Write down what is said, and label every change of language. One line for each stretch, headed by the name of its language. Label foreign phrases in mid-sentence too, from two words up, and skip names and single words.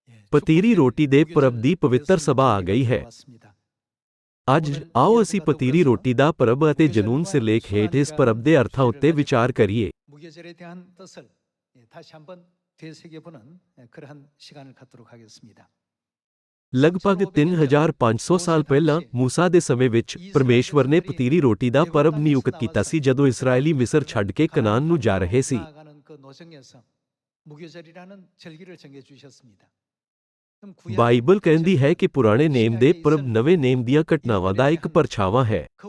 Punjabi: ਪਤੀਰੀ ਰੋਟੀ ਦੇ ਪਰਬ ਦੀ ਪਵਿੱਤਰ ਸਭਾ ਆ ਗਈ ਹੈ। ਅੱਜ ਆਓ ਅਸੀਂ ਪਤੀਰੀ ਰੋਟੀ ਦਾ ਪਰਬ ਅਤੇ ਜਨੂਨ ਸਿਰਲੇਖ ਹੇਠ ਇਸ ਪਰਬ ਦੇ ਅਰਥਾਂ ਉੱਤੇ ਵਿਚਾਰ ਕਰੀਏ।
Korean: 무교절에 대한 뜻을 다시 한번 되새겨보는 그러한 시간을 갖도록 하겠습니다.
Punjabi: ਲਗਭਗ 3500 ਸਾਲ ਪਹਿਲਾਂ ਮੂਸਾ ਦੇ ਸਮੇਂ ਵਿੱਚ ਪਰਮੇਸ਼ਵਰ ਨੇ ਪਤੀਰੀ ਰੋਟੀ ਦਾ ਪਰਬ ਨਿਯੁਕਤ ਕੀਤਾ ਸੀ ਜਦੋਂ ਇਸਰਾਏਲੀ ਮਿਸਰ ਛੱਡ ਕੇ ਕਨਾਨ ਨੂੰ ਜਾ ਰਹੇ ਸੀ। ਬਾਈਬਲ ਕਹਿੰਦੀ ਹੈ ਕਿ ਪੁਰਾਣੇ ਨੇਮ ਦੇ ਪਰਬ ਨਵੇਂ ਨੇਮ ਦੀਆਂ ਘਟਨਾਵਾਂ ਦਾ ਇੱਕ ਪਰਛਾਵਾਂ ਹੈ।